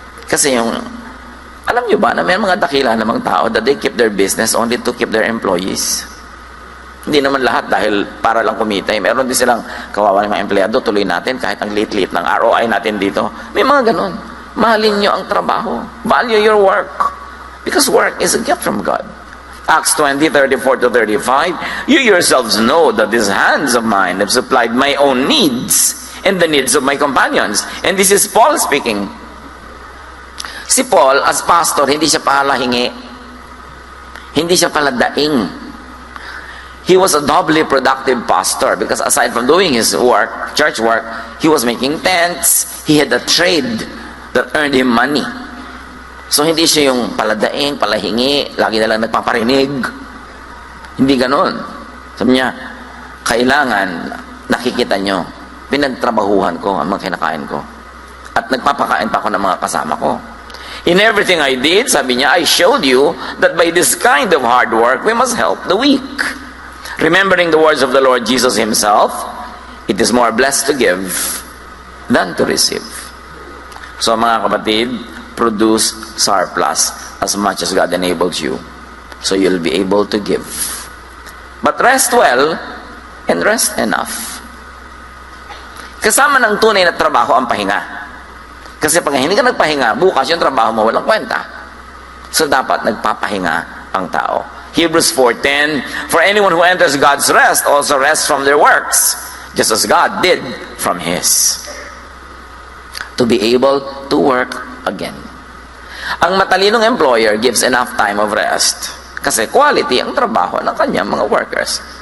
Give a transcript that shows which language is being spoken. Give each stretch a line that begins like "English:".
Filipino: Kasi yung, alam niyo ba na may mga dakila namang tao that they keep their business only to keep their employees. Hindi naman lahat dahil para lang kumita. Meron din silang kawawa ng mga empleyado, tuloy natin kahit ang liit-liit ng ROI natin dito. May mga ganun. Mahalin nyo ang trabaho.
English: Value your work. Because work is a gift from God. Acts 20:34-35, you yourselves know that these hands of mine have supplied my own needs and the needs of my companions. And this is Paul speaking. Si Paul, as pastor, hindi siya palahingi. Hindi siya paladaing. He was a doubly productive pastor because aside from doing his work, church work, he was making tents, he had a trade that earned him money.
Filipino: So hindi siya yung paladaing, palahingi, lagi na lang nagpaparinig. Hindi ganon. Sabi niya, kailangan nakikita nyo, pinagtrabahuhan ko ang mga kinakain ko. At nagpapakain pa ako ng mga kasama ko.
English: In everything I did, sabi niya, I showed you that by this kind of hard work, we must help the weak. Remembering the words of the Lord Jesus himself, it is more blessed to give than to receive. So mga kapatid, produce surplus as much as God enables you. So you'll be able to give. But rest well and rest enough.
Filipino: Kasama ng tunay na trabaho ang pahinga. Kasi pag hindi ka nagpahinga, bukas yung trabaho mo walang kwenta. So dapat nagpapahinga ang tao.
English: Hebrews 4:10, for anyone who enters God's rest also rests from their works, just as God did from His. To be able to work again. Ang matalinong employer gives enough time of rest kasi quality ang trabaho ng kanyang mga workers.